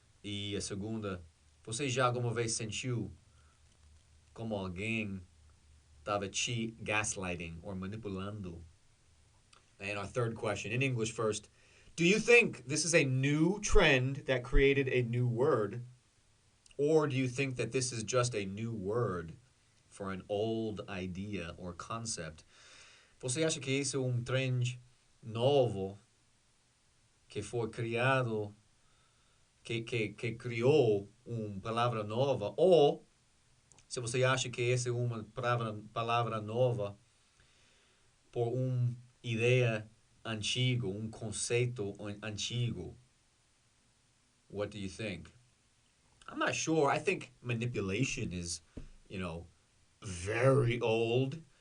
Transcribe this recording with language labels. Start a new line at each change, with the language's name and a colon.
Portuguese: E a segunda, você já alguma vez sentiu como alguém estava te gaslighting or manipulando?
English: And our third question in English first. Do you think this is a new trend that created a new word? Or do you think that this is just a new word for an old idea or concept?
Portuguese: Você acha que esse é trend novo que foi criado, que criou uma palavra nova? Ou se você acha que essa é uma palavra nova por ideia antigo, conceito antigo?
English: What do you think? I'm not sure. I think manipulation is, very old.